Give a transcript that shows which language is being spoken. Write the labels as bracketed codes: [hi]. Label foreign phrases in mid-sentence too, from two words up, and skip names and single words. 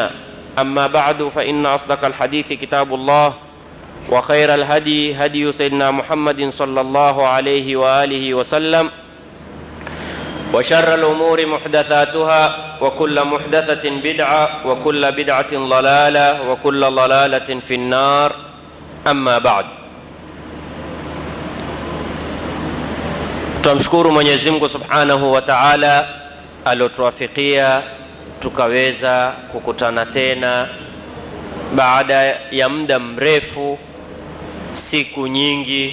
[ar] أما بعد، فإن أصدق الحديث كتاب الله وخير الهدي هدي سيدنا محمد صلى الله عليه وآله وسلم وشر الأمور محدثاتها وكل محدثة بدعة وكل بدعة ضلالة وكل ضلالة في النار. أما بعد، [sw] tunamshukuru Mwenyezi Mungu [ar] سبحانه وتعالى [sw] alotuwafikia tukaweza kukutana tena baada ya muda mrefu, siku nyingi.